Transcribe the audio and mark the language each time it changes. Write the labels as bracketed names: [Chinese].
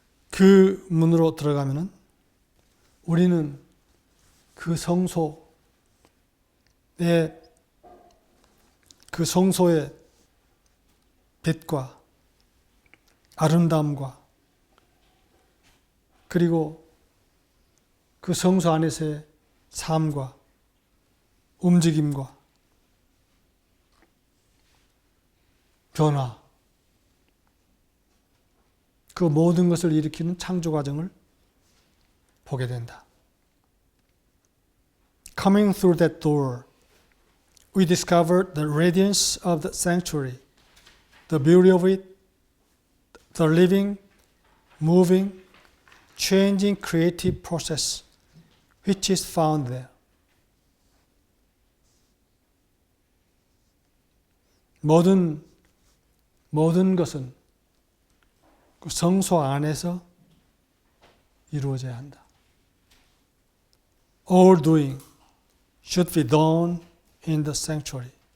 [Korean] 그 문으로 들어가면은 우리는 그 성소의 빛과 아름다움과 그리고 그 성소 안에서의 삶과 움직임과 변화, 그 모든 것을 일으키는 창조 과정을 보게 된다. [English] Coming through that door, we discover the radiance of the sanctuary, the beauty of it, the living, moving, changing creative process which is found there. [Korean] 모든 것은 그 성소 안에서 이루어져야 한다. [English] All doing should be done in the sanctuary.